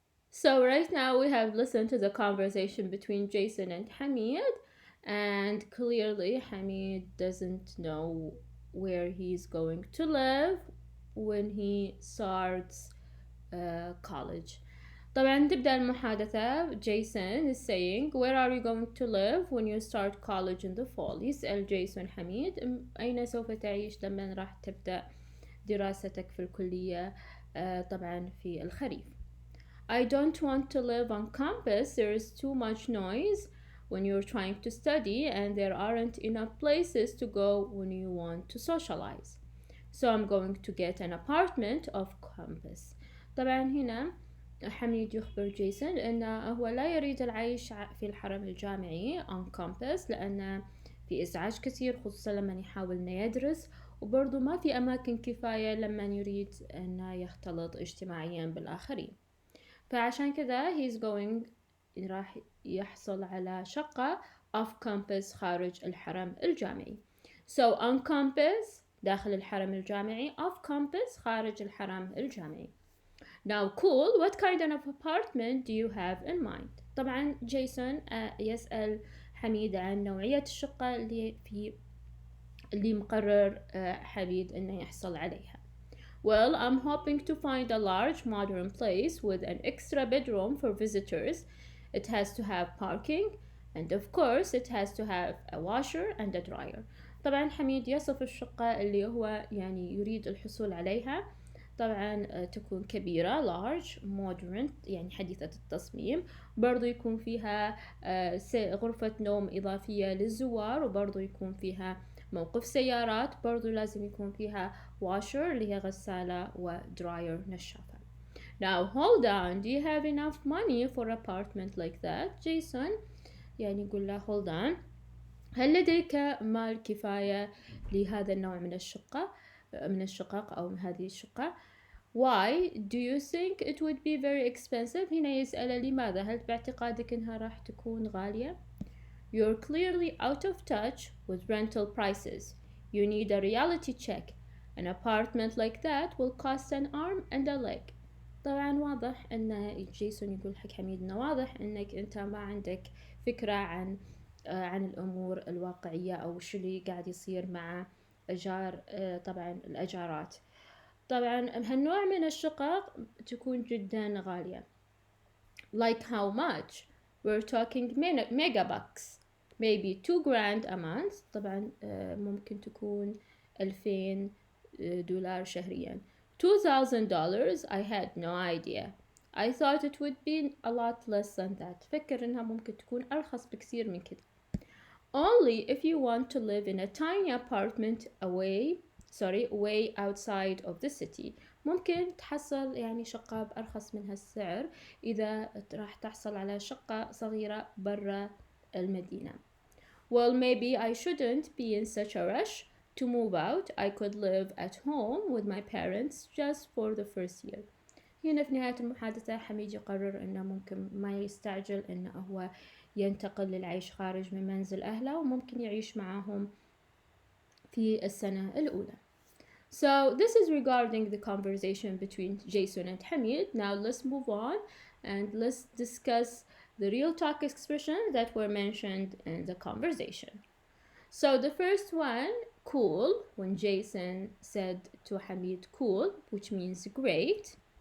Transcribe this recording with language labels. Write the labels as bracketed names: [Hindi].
[English] So right now we have listened to the conversation between Jason and Hamid, and clearly Hamid doesn't know where he's going to live when he starts college. [Arabic] طبعا تبدأ المحادثة. [English] Jason is saying, where are you going to live when you start college in the fall? [Arabic] يسأل جيسون حميد أين سوف تعيش لما راح تبدأ دراستك في الكلية طبعا في الخريف. [English] I don't want to live on campus. There is too much noise when you're trying to study, and there aren't enough places to go when you want to socialize. So I'm going to get an apartment off campus. [Arabic] طبعا هنا حميد يخبر جيسون أنه هو لا يريد العيش في الحرم الجامعي [English] on campus [Arabic] لأن في إزعاج كثير، خصوصا لما يحاول أنه يدرس، وبرضو ما في أماكن كفاية لما يريد أنه يختلط اجتماعيا بالآخرين. فعشان كذا [English] he's going [Arabic] راح يحصل على شقة [English] off campus [Arabic] خارج الحرم الجامعي. [English] So on campus [Arabic] داخل الحرم الجامعي، [English] off campus [Arabic] خارج الحرم الجامعي. [English] Now cool, what kind of apartment do you have in mind? [Arabic] طبعا جيسون يسأل حميد عن نوعية الشقة اللي مقرر حميد إنه يحصل عليها. [English] Well, I'm hoping to find a large modern place with an extra bedroom for visitors. It has to have parking, and of course it has to have a washer and a dryer. [Arabic] طبعا حميد يصف الشقة اللي هو يعني يريد الحصول عليها. طبعا تكون كبيرة [English] large modern [Arabic] يعني حديثة التصميم، برضو يكون فيها غرفة نوم إضافية للزوار، وبرضو يكون فيها موقف سيارات، برضو لازم يكون فيها washer اللي هي غسالة ودراير نشافة. [English] Now hold on, do you have enough money for an apartment like that? [Arabic] جيسون يعني يقول له [English] hold on، [Arabic] هل لديك مال كفاية لهذا النوع من الشقة؟ من الشقق أو من هذه الشقة. [English] Why do you think it would be very expensive؟ [Arabic] هنا يسأل لماذا، هل باعتقادك إنها راح تكون غالية؟ [English] You're clearly out of touch with rental prices. You need a reality check. An apartment like that will cost an arm and a leg. [Arabic] طبعا واضح ان جيسون يقول حق حميد انه واضح انك انت ما عندك فكرة عن الامور الواقعية او شو اللي قاعد يصير مع ايجار طبعا الاجارات. طبعا هالنوع من الشقق تكون جدا غالية. [English] Like how much? We're talking mega bucks. Maybe $2,000 a month. [Arabic] طبعا ممكن تكون $2,000 شهريا. [English] $2,000. I had no idea. I thought it would be a lot less than that. [Arabic] فكر إنها ممكن تكون أرخص بكثير من كده. [English] Only if you want to live in a tiny apartment way outside of the city. [Arabic] ممكن تحصل يعني شقة بأرخص من هالسعر إذا راح تحصل على شقة صغيرة برا المدينة. [English] Well, maybe I shouldn't be in such a rush to move out. I could live at home with my parents just for the first year. [Arabic] هنا في نهاية المحادثة حميد يقرر أنه ممكن ما يستعجل أنه هو ينتقل للعيش خارج من منزل أهله وممكن يعيش معهم في السنة الأولى. [English] So this is regarding the conversation between Jason and Hamid. Now let's move on and let's discuss the real talk expressions that were mentioned in the conversation. So the first one, cool, when Jason said to Hamid cool, which means great.